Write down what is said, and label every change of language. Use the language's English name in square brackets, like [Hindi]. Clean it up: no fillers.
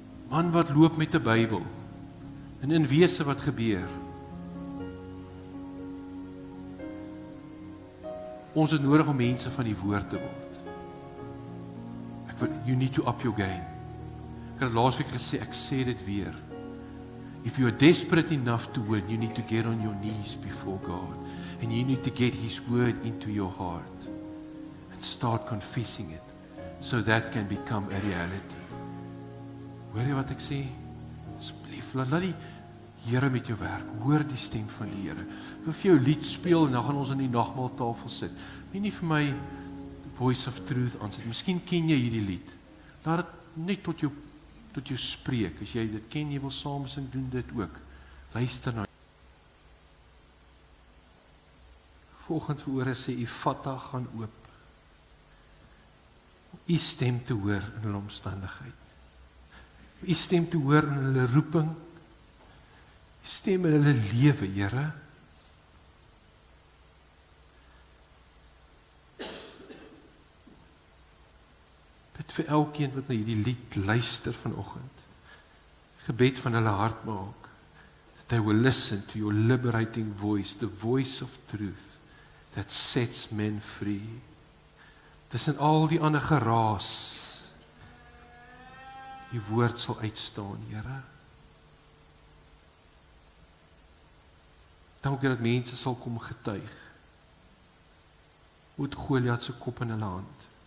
[Afrikaans] Man wat loop met 'n Bybel. En in wese wat gebeur. Ons het nodig om mense van die woord te word. [English] You need to up your game. [Afrikaans] Ek het laasweek gesê, ek sê dit weer. [English] If you are desperate enough to win, you need to get on your knees before God. And you need to get His word into your heart. And start confessing it. so that can become a reality. [Afrikaans] Hoor jy wat ek sê? Asseblief, laat die Here met jou werk, hoor die stem van die Here. Ek wil vir jou lied speel en dan gaan ons aan die nagmaaltafel sit. Nie vir my Voice of Truth aansit. Miskien ken jy hierdie lied. Laat dit net tot jou spreek. As jy dit ken, jy wil saam sing, doen dit ook. Luister na. Volgende verhoor sê, Ephphatha gaan oop. U stem te hoor in hulle omstandigheid. U stem te hoor in hulle roeping. U stem in hulle lewe, Here. Bid vir elkeen wat na hierdie lied luister vanoggend. Gebed van hulle hart maak. [English] That they will listen to your liberating voice, the voice of truth that sets men free. [Afrikaans] Tussen al die ander geraas, die woord sal uitstaan, Here. Dankie dat mense sal kom getuig. Met Goliat se kop in hulle hand.